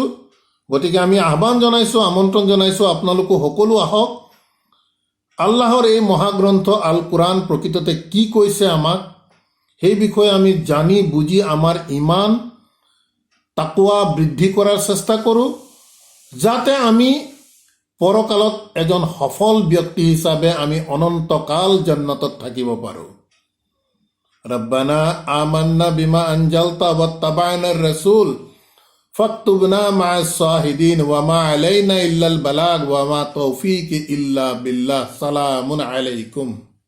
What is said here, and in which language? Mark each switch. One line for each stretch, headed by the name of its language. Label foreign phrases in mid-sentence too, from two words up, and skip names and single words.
Assamese: গতিকে আমি আহ্বান জনাইছোঁ, আমন্ত্ৰণ জনাইছোঁ, আপোনালোকো সকলো আহক, আল্লাহৰ এই মহাগ্ৰন্থ আল কোৰআন প্ৰকৃততে কি কৈছে আমাক, সেই বিষয়ে আমি জানি বুজি আমাৰ ইমান তাকৱা বৃদ্ধি কৰাৰ চেষ্টা কৰোঁ, যাতে আমি পৰকালত এজন সফল ব্যক্তি হিচাপে আমি অনন্তকাল জান্নাতত থাকিব পাৰোঁ।
Arabic: ربنا آمنا بما أنزلت واتبعنا الرسول فاكتبنا مع الشاهدين وما علينا إلا البلاغ وما توفيقي إلا بالله. سلام عليكم.